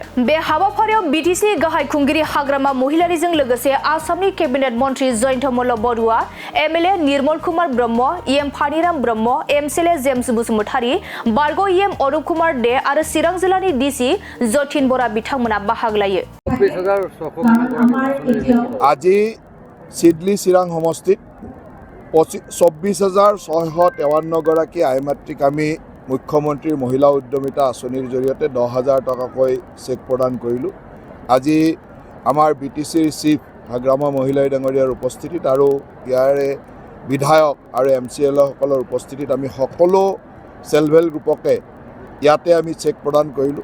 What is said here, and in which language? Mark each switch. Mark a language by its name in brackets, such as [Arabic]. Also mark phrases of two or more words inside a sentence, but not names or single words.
[Bodo] बे हाबाफारियाव बिटिसिनि गाहाय खुंगिरि हाग्रामा महिलारिजों लोगोसे आसामनि केबिनेट मन्त्रि जयन्त मल्ल बरुवा, एमएलए निर्मल कुमार ब्रह्म, एम फानिराम ब्रह्म, एमसिएलए जेम्स बसुमतारी, बारग' एम अरुप कुमार दे आरो चिरां जिल्लानि डिसि जतिन बरा बिथांमोना बाहागो लायो। [Assamese] আজি চিডলি চিৰাং সমষ্টিত 24,653 গৰাকী আই মাতৃক আমি মুখ্যমন্ত্ৰীৰ মহিলা উদ্যমিতা আঁচনিৰ জৰিয়তে 10,000 টকাকৈ চেক প্ৰদান কৰিলোঁ। আজি আমাৰ বিটিচিৰ চিফ হাগ্ৰামা মহিলাই ডাঙৰীয়াৰ উপস্থিতিত আৰু ইয়াৰে বিধায়ক আৰু এমচিএলএসকলৰ উপস্থিতিত আমি সকলো [English] self help groupke [Assamese] ইয়াতে আমি চেক প্ৰদান কৰিলোঁ।